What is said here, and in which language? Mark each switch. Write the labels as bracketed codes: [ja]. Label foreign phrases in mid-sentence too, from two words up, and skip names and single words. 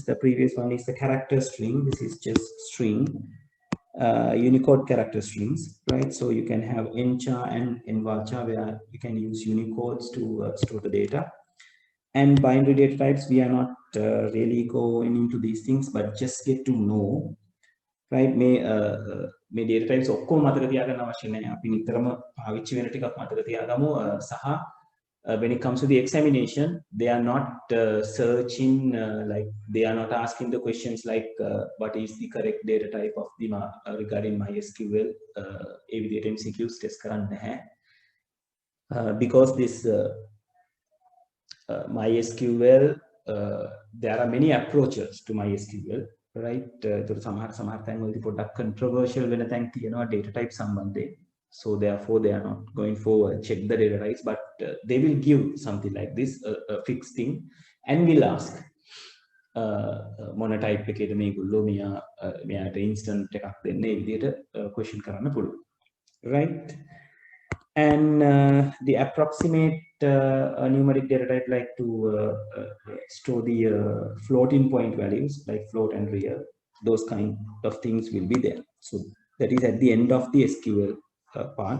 [en] The previous one is the character string. This is just string, Unicode character strings, right? So you can have nchar and nvarchar where you can use Unicodes to store the data. And binary data types, we are not really going into these things, but just get to know, right? [si] මේ [en] data types [si] ඔක්කොම මතක තියාගන්න අවශ්‍ය නැහැ. අපි නිතරම පාවිච්චි වෙන ටිකක් මතක තියාගමු. [en] සහ when it comes to the examination, they are not searching like they are not asking the questions like what is the correct data type of the regarding MySQL. [si] ඒ විදිහට [en] MCQs test [si] කරන්නේ නැහැ. [en] Because this MySQL, there are many approaches to MySQL, right? [si] සමහර තැන්වලදී පොඩ්ඩක් controversial වෙන තැන් තියෙනවා [en] data type [si] සම්බන්ධයෙන්. [en] So therefore they are not going forward check the data types, but they will give something like this, a fixed thing, and will ask [si] මොන type එකේද මේගොල්ලෝ මෙයාට instant එකක් දෙන්නේ විදිහට question කරන්න පුළුවන්, [en] right? And the approximate numeric data type like to store the floating point values like float and real, those kind of things will be there. So that is at the end of the SQL part.